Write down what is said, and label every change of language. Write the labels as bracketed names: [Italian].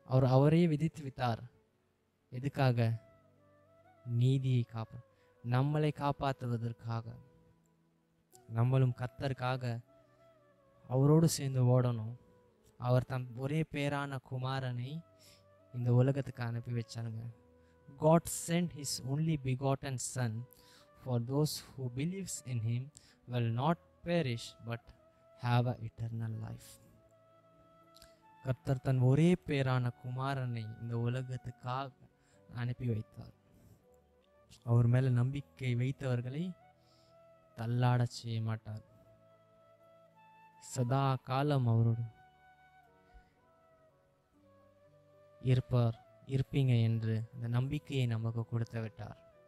[Tamil] அவரையே விதித்து விட்டார். எதுக்காக? நீதியை நம்மளை காப்பாற்றுவதற்காக. நம்மளும் கர்த்தருக்காக அவரோடு சேர்ந்து ஓடணும். அவர் தம் ஒரே பேரான குமாரனை இந்த உலகத்துக்கு அனுப்பி வச்சாருங்க. [English] God sent his only begotten son for those who believes in him will not perish but have a eternal life. [Tamil] கர்த்தர் தன் ஒரே பேரான குமாரனை இந்த உலகத்துக்காக அனுப்பி வைத்தார். அவர் மேல நம்பிக்கை வைத்தவர்களை தள்ளாட செய்ய மாட்டார். சதா காலம் அவரோடு இருப்பீங்க என்று அந்த நம்பிக்கையை நமக்கு கொடுத்து விட்டார்.